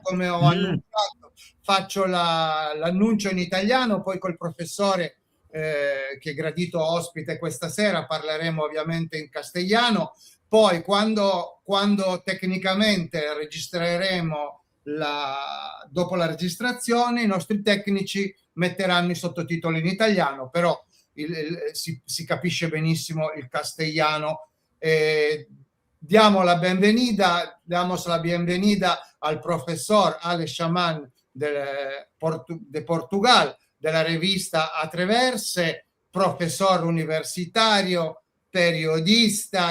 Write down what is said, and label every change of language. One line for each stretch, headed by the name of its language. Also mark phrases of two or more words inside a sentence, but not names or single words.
Italian: Come ho annunciato, faccio l'annuncio in italiano, poi col professore che è gradito ospite questa sera parleremo ovviamente in castigliano. Poi quando tecnicamente registreremo dopo la registrazione, i nostri tecnici metteranno i sottotitoli in italiano, però si capisce benissimo il castellano.
Spanish: Damos la bienvenida al profesor Alex Chamán de Portugal, de la revista Atreverse, profesor universitario, periodista.